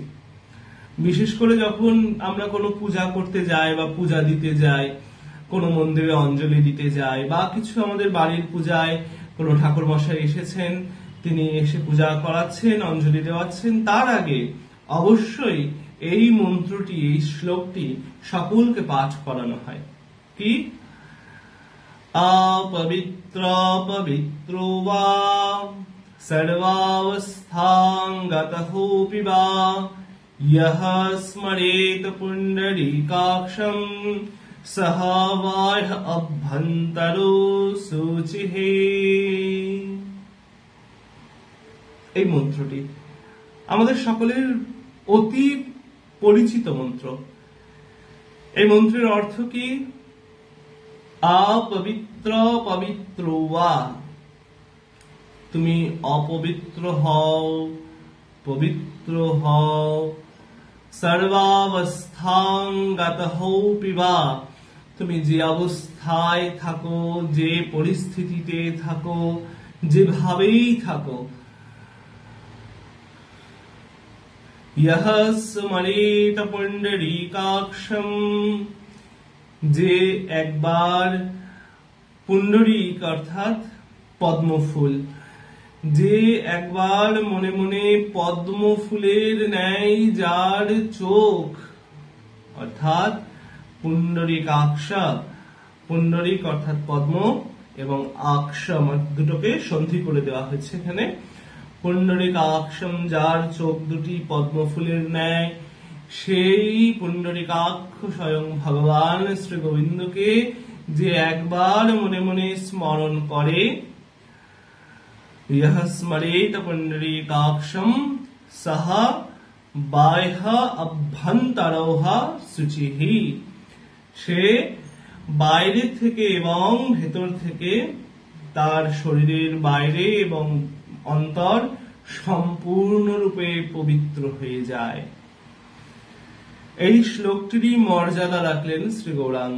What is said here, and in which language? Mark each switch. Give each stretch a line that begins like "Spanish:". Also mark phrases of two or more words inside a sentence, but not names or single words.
Bangla: বিশেষ করে যখন আমরা কোনো পূজা করতে যাই বা পূজা দিতে যাই, কোনো মন্দিরে অঞ্জলি দিতে যাই, বা কিছু আমাদের বাড়ির পূজায় কোনো ঠাকুর মশাই এসেছেন, তিনি এসে পূজা করাচ্ছেন, অঞ্জলি দেওয়াচ্ছেন, তার আগে অবশ্যই এই মন্ত্রটি, এই শ্লোকটি সকলকে পাঠ করানো হয়। কি?
Sanskrit: अपवित्र पवित्रो वा सर्वावस्थांगतोऽपि वा यः स्मरेत पुण्डरीकाक्षं सः वाह्य अभ्यन्तरो शुचिः।
Bangla: এই মন্ত্রটি আমাদের সকলের অতি পরিচিত মন্ত্র। এই মন্ত্রের অর্থ কি?
Sanskrit: अपवित्र पवित्रो वा,
Bangla: তুমি অপবিত্র হও, পবিত্র হও,
Sanskrit: সর্বাবস্থাঙ্গতোऽপি वा,
Bangla: তুমি যে অবস্থায় থাকো, যে পরিস্থিতিতে থাকো, যেভাবেই থাকো,
Sanskrit: यः स्मरेत पुण्डरीकाक्षं,
Bangla: যে একবার পুণ্ডরীক অর্থাৎ পদ্মফুল, যে একবার মনে মনে পদ্ম ফুলের ন্যায় যার চোখ, অর্থাৎ পুণ্ডরীকাক্ষ, পুণ্ডরীক অর্থাৎ পদ্ম এবং আকশ দুটোকে সন্ধি করে দেওয়া হয়েছে এখানে। পুণ্ডরীকাক্ষম, যার চোখ দুটি পদ্ম ফুলের ন্যায়, সেই পুণ্ডরীকাক্ষ স্বয়ং ভগবান শ্রী গোবিন্দকে যে একবার মনে মনে স্মরণ করে,
Sanskrit: यः स्मरेत पुण्डरीकाक्षं सः बाह्य अभ्यन्तरः शुचिः,
Bangla: সে বাইরে থেকে এবং ভেতর থেকে, তার শরীরের বাইরে এবং অন্তর সম্পূর্ণরূপে পবিত্র হয়ে যায়। এই শ্লোকটিরই মর্যাদা রাখলেন শ্রী গৌরাঙ্গ।